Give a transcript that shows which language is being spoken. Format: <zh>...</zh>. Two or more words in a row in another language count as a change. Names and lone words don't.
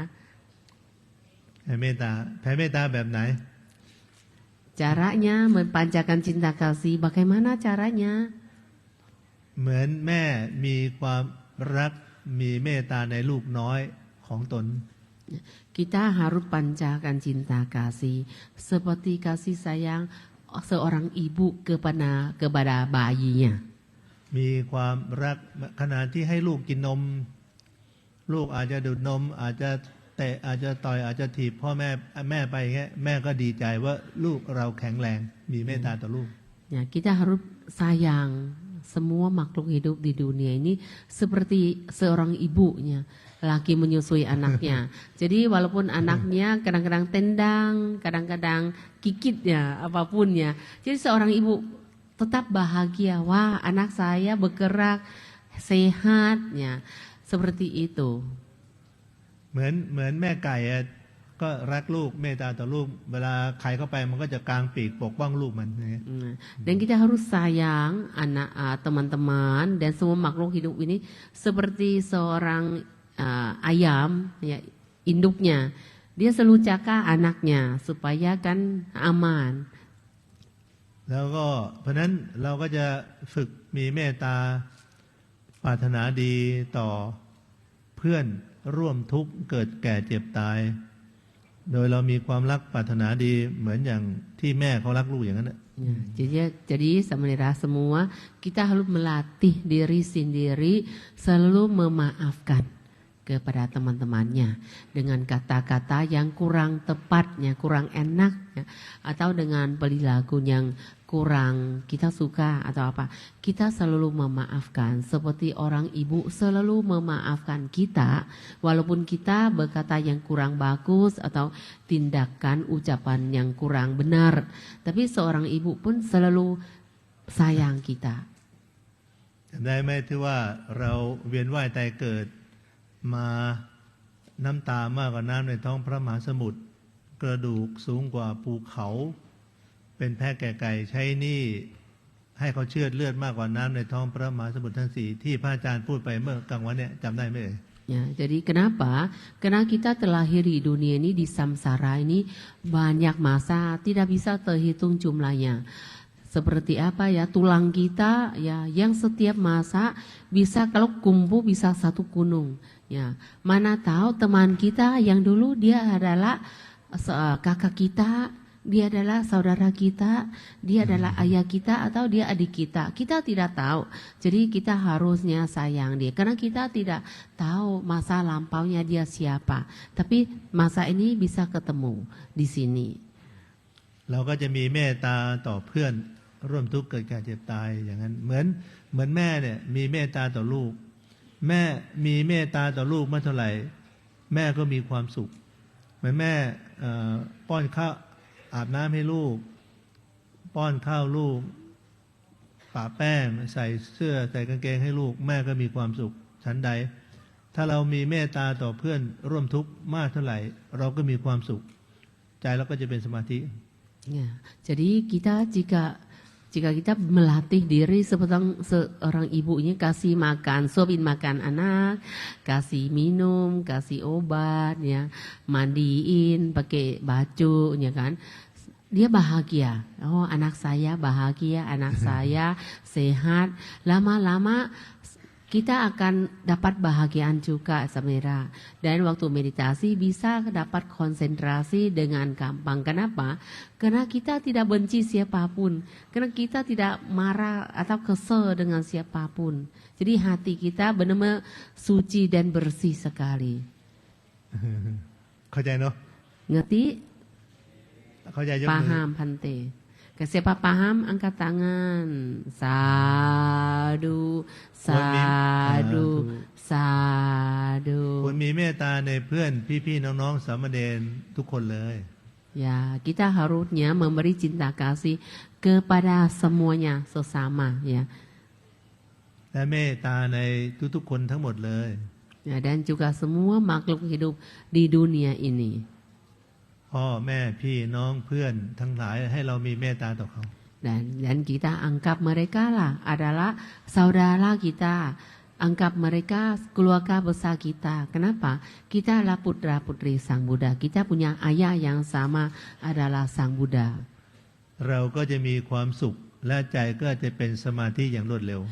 <th>แผ่เมตตาแบบไหน</th> <id>Caranya mempancarkan cinta kasih bagaimana caranya?</id> <th>เหมือนแม่มีความรักมีเมตตาในลูกน้อยของตน</th> <id>Kita harus pancarkan cinta kasih seperti kasih sayang seorang ibu kepada bayinya.</id> <th>มีความรักขณะที่ให้ลูกกินนมลูกอาจจะดูดนมอาจจะเตะอาจจะต่อยอาจจะถีบพ่อแม่ไปอย่างเงี้ยแม่ก็ดีใจว่าลูกเราแข็งแรงมีเมตตาต่อลูก</th> <id>Ya, kita harus sayang semua makhluk hidup di dunia ini seperti seorang ibunya lagi menyusui anaknya. Jadi walaupun anaknya kadang-kadang tendang, kadang-kadang kikit ya, apapun ya. Jadi seorang ibu tetap bahagia. Wah, anak saya bergerak sehat ya. Seperti itu.</id> <th>เหมือนแม่ไก่ก็รักลูกเมตตาต่อลูกเวลาใครเข้าไปมันก็จะกางปีกปกป้องลูกมัน</th> <id>Dan kita harus sayang anak teman-teman dan semua makhluk hidup ini seperti seorang ayam ya induknya. Dia selalu jaga anaknya supaya kan aman.</id> <th>แล้วก็เพราะนั้นเราก็จะฝึกมีเมตตาปรารถนาดีต่อเพื่อนร่วมทุกข์เกิดแก่เจ็บตายโดยเรามีความรักปรารถนาดีเหมือนอย่างที่แม่เขารักลูกอย่างนั้น</th> <id>Jadi saudara semua kita harus melatih diri sendiri selalu memaafkan kepada teman-temannya dengan kata-kata yang kurang tepatnya, kurang enaknya, atau dengan perilaku yang kurang kita suka atau apa. Kita selalu memaafkan seperti orang ibu selalu memaafkan kita walaupun kita berkata yang kurang bagus atau tindakan ucapan yang kurang benar. Tapi seorang ibu pun selalu sayang kita.</id> <th>ได้ไหมที่ว่าเราเวียนว่ายตายเกิดมาน้ำตามากกว่าน้ำในท้องพระมหาสมุทรกระดูกสูงกว่าภูเขาเป็นแพะแก่ไก่ใช้หนี้ให้เขาเชือดเลือดมากกว่าน้ำในท้องพระมหาสมุทรทั้งสี่ที่พระอาจารย์พูดไปเมื่อกลางวันเนี่ยจำได้ไหมเอ่ย</th> <id>Ya, jadi kenapa? Karena kita terlahir di dunia ini, di samsara ini banyak masa tidak bisa terhitung jumlahnya. Seperti apa ya, tulang kita ya yang setiap masa bisa kalau kumpul bisa satu gunung. Ya, mana tahu teman kita yang dulu dia adalah kakak kita, dia adalah saudara kita, dia adalah ayah kita atau dia adik kita. Kita tidak tahu. Jadi kita harusnya sayang dia karena kita tidak tahu masa lampaunya dia siapa. Tapi masa ini bisa ketemu di sini.</id> <th>เราก็จะมีเมตตาต่อเพื่อนร่วมทุกข์เกิดแก่เจ็บตายอย่างนั้นเหมือนแม่ เนี่ยมีเมตตาต่อลูกแม่มีเมตตาต่อลูกเมื่อเท่าไหร่แม่ก็มีความสุขเหมือนแม่ป้อนข้าวอาบน้ำให้ลูกป้อนข้าวลูกปะแป้งใส่เสื้อใส่กางเกงให้ลูกแม่ก็มีความสุขฉันใดถ้าเรามีเมตตาต่อเพื่อนร่วมทุกข์มากเท่าไหร่เราก็มีความสุขใจเราก็จะเป็นสมาธิ</th> <id>Ya, jadi jika kita melatih diri seperti seorang ibu ini kasih makan, suapin makan anak, kasih minum, kasih obat, ya, mandiin, pakai baju, ya kan, dia bahagia. Oh, anak saya bahagia, anak saya sehat. Lama-lama kita akan dapat bahagian juga sebenarnya. Dan waktu meditasi bisa dapat konsentrasi dengan gampang. Kenapa? Karena kita tidak benci siapapun. Karena kita tidak marah atau kesel dengan siapapun. Jadi hati kita benar-benar suci dan bersih sekali.</id> <th>เข้าใจเนาะ</th> <id>Ngerti?</id> <th>เข้าใจยกมือ</th> <id>Paham, Bhante. Siapa paham angkat tangan.</id> <pi>Sadu, sadu, sadu.</pi> <th>ควรมีเมตตาในเพื่อนพี่ๆน้องๆสามเณรทุกคนเลย</th> <id>Ya, kita harusnya memberi cinta kasih kepada semuanya sesama, ya.</id> <th>และเมตตาในทุกๆคนทั้งหมดเลย</th> <id>Ya, dan juga semua makhluk hidup di dunia ini.</id> <th>พ่อแม่พี่น้องเพื่อนทั้งหลายให้เรามีเมตตาต่อเขา</th> <id>Dan kita anggap mereka lah adalah saudara kita. Anggap mereka keluarga besar kita. Kenapa? Kita adalah putra putri Sang Buddha. Kita punya ayah yang sama adalah Sang Buddha.</id> <th>เราก็จะมีความสุขและใจก็จะเป็นสมาธิอย่างรวดเร็ว</th>